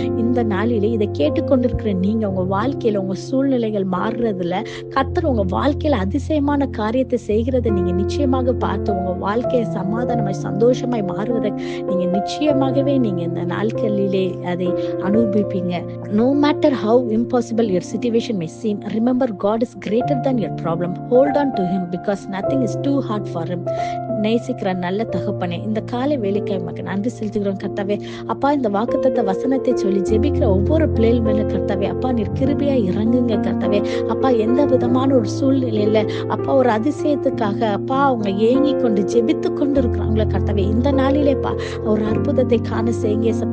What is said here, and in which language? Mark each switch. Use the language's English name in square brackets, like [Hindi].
[Tamil] இந்த நாளிலே இதை கேட்டுக்கொண்டிருக்கிற நீங்க, உங்க வாழ்க்கையில உங்க சூழ்நிலைகள் மாறுறதுல கர்த்தர் உங்க வாழ்க்கையில அதிசயமான காரியத்தை செய்கிறத நீங்க நிச்சயமாக பார்த்து உங்க வாழ்க்கையை சமாதானமாய் சந்தோஷமாய் மாறுவதை நீங்க நிச்சயமாகவே நீங்க இந்த நாட்களிலே அதை அனுபவிப்பீங்க. [English] No matter how impossible your situation may seem, remember God is greater than your problem. Hold on to him because nothing is too hard for him. [Tamil] நேசிக்கிற நல்ல தகப்பனே, இந்த காலை வேலைக்கு நமக்கு நன்றி செலுத்துகிறோம் கர்த்தாவே. அப்பா, இந்த வாக்குத்தத்த வசனத்தை சொல்லி ஜெபிக்கிற ஒவ்வொரு பிள்ளைகள் மேல கர்த்தாவே, அப்பா நீர் கிருபையா இறங்குங்க கர்த்தாவே. அப்பா, எந்த விதமான ஒரு சூழ்நிலையில அப்பா ஒரு அதிசயத்துக்காக அப்பா அவங்க ஏங்கி கொண்டு ஜெபித்து கொண்டு இருக்கிறாங்களே கர்த்தாவே, இந்த நாளிலேப்பா ஒரு அற்புதத்தை காண செய்யுங்க ஏசப்பா.